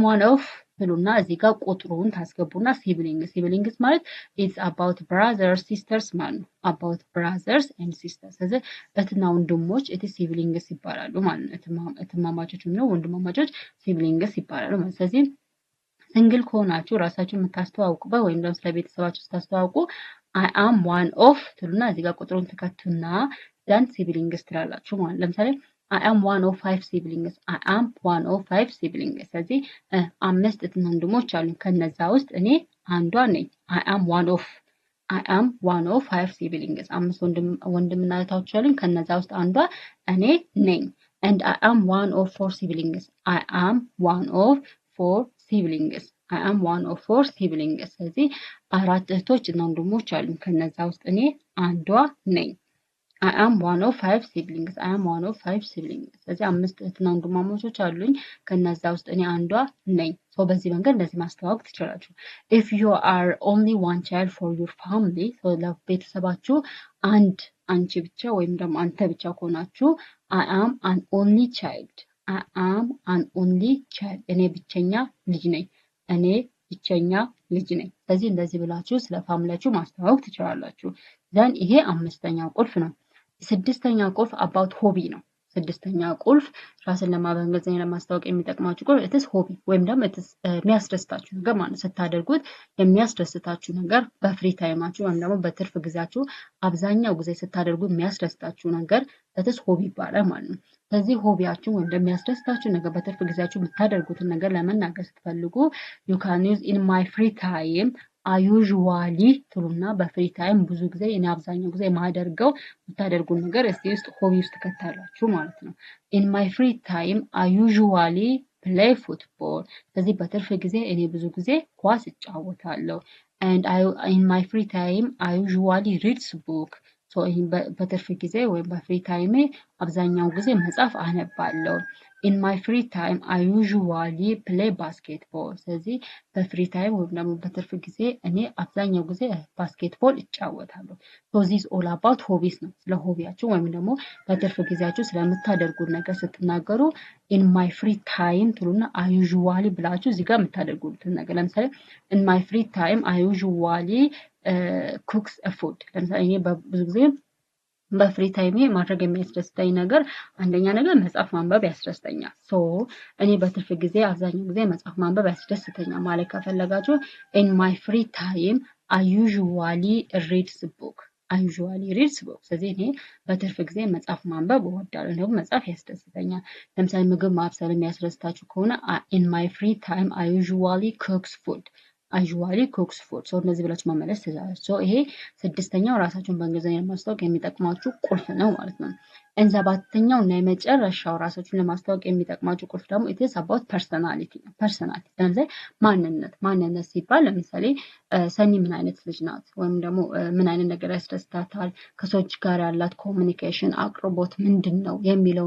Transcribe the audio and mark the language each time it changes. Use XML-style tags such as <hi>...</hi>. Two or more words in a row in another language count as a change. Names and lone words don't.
<en>one of</en> <am>ትሉና እዚህ ጋር ቁጥሩን ታስገቡና ሲብሊንግስ ማለት</am> <en>it's about brothers sisters</en> <am>ማለት ነው።</am> <en>about brothers and sisters</en> <am>ስለዚህ እህትና ወንድሞች ሲብሊንግስ ይባላሉ ማለት ነው። እህትማማቾች ነው ወንድማማቾች ሲብሊንግስ ይባላሉ ማለት ነው። ስለዚህ ሲንግል ከሆናችሁ ራሳችሁን የምታስተዋውቁበት ወይም ደግሞ ስለ ቤተሰባችሁ ስታስተዋውቁ</am> <en>I am one of</en> <am>ትሉና እዚህ ጋር ቁጥሩን ትከቱና</am> <en>then siblings</en> <am>ትላላችሁ ማለት ለምሳሌ</am> <en>I am one of 5 siblings. I am one of 5 siblings.</en> <am>ስለዚህ 5 እህትና ወንድሞች አሉኝ ከነዛ ውስጥ እኔ አንዷ ነኝ።</am> <en>I am one of 5 siblings.</en> <am>5 ወንድምና እህቶች አሉኝ ከነዛ ውስጥ አንዷ እኔ ነኝ።</am> <en>And I am one of 4 siblings. I am one of 4 siblings. I am one of 4 siblings.</en> <am>ስለዚህ 4 እህቶች እና ወንድሞች አሉኝ ከነዛ ውስጥ እኔ አንዷ ነኝ።</am> <en>I am one of 5 siblings. I am one of 5 siblings.</en> <am>ስለዚህ 5 እህትና ወንድማማቾች አሉኝ ከነዛ ውስጥ እኔ አንዷ ነኝ። በዚህ መንገድ እንደዚህ ማስተዋወቅ ትችላላችሁ።</am> <en>If you are only one child for your family,</en> <am>ለቤተሰባችሁ አንቺ ብቻ ወይም ደግሞ አንተ ብቻ ከሆናችሁ</am> <en>I am an only child. I am an only child.</en> <am>እኔ ብቸኛ ልጅ ነኝ። እኔ ብቸኛ ልጅ ነኝ። ስለዚህ እንደዚህ ብላችሁ ስለ ፋሚሊያችሁ ማስተዋወቅ ትችላላችሁ። ዘን ይሄ 5ኛው ቁልፍ ነው። 6ኛ ቁልፍ</am> <en>about hobby</en> <am>ነው። 6ኛ ቁልፍ ራስን ለማበንገዘኛ ለማስታወቅ የሚጠቅማችሁ ቁልፍ</am> <en>it's hobby</en> <am>ወይም ደግሞ እትስ የሚያስደስታችሁ ነገር ማለት ስታደርጉት የሚያስደስታችሁ ነገር በፍሪ ታይማችሁ ወይም ደግሞ በትርፍ ጊዜያችሁ አብዛኛው ጊዜ ስታደርጉ የሚያስደስታችሁ ነገር</am> <en>it's hobby</en> <am>ይባላል ማለት ነው። ስለዚህ ሆቢያችሁ ወይም የሚያስደስታችሁ ነገር በትርፍ ጊዜያችሁ የምታደርጉትን ነገር ለመናገር ስትፈልጉ</am> <en>you can use in my free time</en> <am>አዩዥዋሊ ትሉና በፍሪ ታይም ብዙ ጊዜ እኔ አብዛኛው ጊዜ የማደርገው የምታደርጉን ነገር እስቲ ውስጥ ሆቢ ውስጥ ከታላችሁ ማለት ነው።</am> <en>in my free time usually play football</en> <am>ስለዚህ በትርፍ ጊዜ እኔ ብዙ ጊዜ ኳስ እጫወታለሁ።</am> <en>and in my free time I usually read book</en> <am>በትርፍ ጊዜ ወይም በፍሪ ታይሜ አብዛኛው ጊዜ መጽሐፍ አነባለሁ።</am> <en>in my free time I usually play basketball</en> <am>ስለዚህ በፍሪ ታይም ወይም ደግሞ በትርፍ ጊዜ እኔ አብዛኛው ጊዜ ባስኬትቦል እጫወታለሁ።</am> <en>so this all about hobbies</en> <am>ነው። ስለ ሆቢያችሁ ወይም ደግሞ በትርፍ ጊዜያችሁ ስለምታደርጉት ነገር ስትናገሩ in</am> <en>my free time</en> <am>ትሉና</am> <en>I usually</en> <am>ብላችሁ እዚህ ጋር የምታደርጉትን ነገር ለምሳሌ</am> <en>in my free time I usually cooks a food</en> <am>ለምሳሌ እኔ ብዙ ጊዜ በፍሪ ታይሜ ማድረግ የሚያስደስተኝ ነገር አንደኛ ነገር መጽሐፍ ማንበብ ያስደስተኛል። እኔ በትርፍ ጊዜ አብዛኛው ጊዜ መጽሐፍ ማንበብ ያስደስተኛል ማለት ከፈለጋችሁ</am> <en>in my free time I usually read book.</en> <am>ስለዚህ እኔ በትርፍ ጊዜ መጽሐፍ ማንበብ እወዳለሁ። ደግሞ መጽሐፍ ያስደስተኛል። ለምሳሌ ምግብ ማብሰል የሚያስደስታችሁ ከሆነ</am> <en>in my free time I usually cooks food.</en> <am>እነዚህ ብላችሁ መመለስ ትችላላችሁ። ይሄ 6ኛው ራሳችሁን በእንግሊዝኛ ለማስታወቅ የሚጠቅማችሁ ቁልፍ ነው ማለት ነው። and ሰባተኛው እና የመጨረሻው ራሳችሁን ለማስተዋወቅ የሚጠቅማችሁ ቁልፍ ደግሞ</am> <en>it is about personality</en> <am>ነው። personality ለምሳሌ ማንነት ሲባል ለምሳሌ ሰኒ ምን አይነት ልጅ ናት ወይም ደግሞ ምን አይነት ነገር ያስደስታታል፣ ከሰዎች ጋር ያላት ኮሚኒኬሽን አቅርቦት ምንድነው የሚለውን</am>